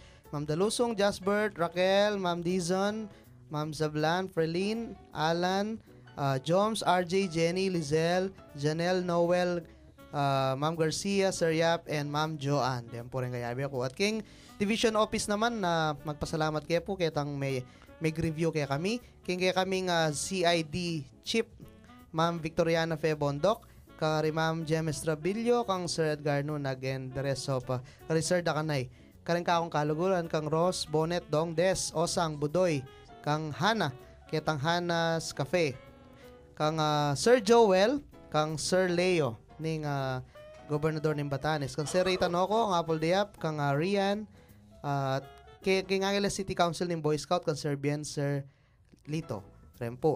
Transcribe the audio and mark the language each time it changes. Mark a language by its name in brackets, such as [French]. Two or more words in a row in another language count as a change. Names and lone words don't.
[Pampanga] Ma'am Dalusong, Jasbert, Raquel, Ma'am Dizon, Ma'am Zablan, Frelin, Alan, Joms, RJ, Jenny, Lizelle, Janelle, Noel, Ma'am Garcia, Sir Yap, and Ma'am Joanne. Then po rin kaya ko. At king Division Office naman na magpasalamat kayo po kitang may Mag-review kaya kami. Kaya kaming CID Chip, Ma'am Victoriana Febondok, kari Ma'am Jemes Trabillo, kang Sir Edgar Nunag, [English] and the rest of kari Sir Dakanay. [Pampanga] Karing kakong kaluguran, kang Ross, Bonet, Dong Des, Osang, Budoy, kang Hana, kitang Hana's Cafe, kang Sir Joel, kang Sir Leo, ning Gobernador ng Batanes, kang Sir Rita Noco, ang Apple Diap, kang Rian, kay Angeles City Council ng Boy Scout, kang Sir Bien, Sir Lito, Rempo.